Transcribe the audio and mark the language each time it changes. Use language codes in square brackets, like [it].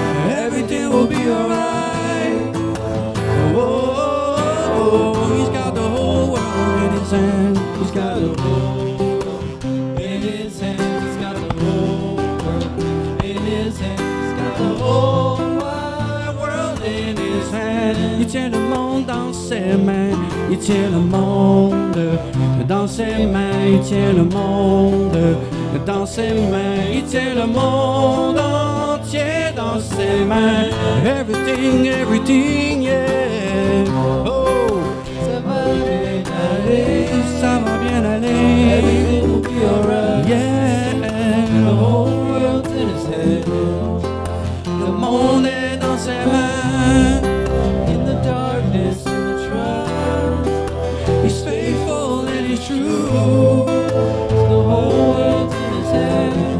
[en] Everything will be alright. Oh, oh, oh, oh. He's got the whole world in His hand. He's got the whole world in His hand. He's got the whole world in His hand. He's got the whole wide world in His hand. [fr] Il tient le monde dans ses mains. Il tient le monde dans ses mains. Il tient le monde dans ses mains. Il tient le monde entier dans ses mains. [en] Everything, everything, yeah. Oh, [fr] ça va bien aller. Ça va bien aller. [en] Everything will be alright. Yeah. The whole world's in His hands. [fr] Le monde est dans ses mains. [en] In the darkness, in the trials, He's faithful and He's true. The whole world's in His hands.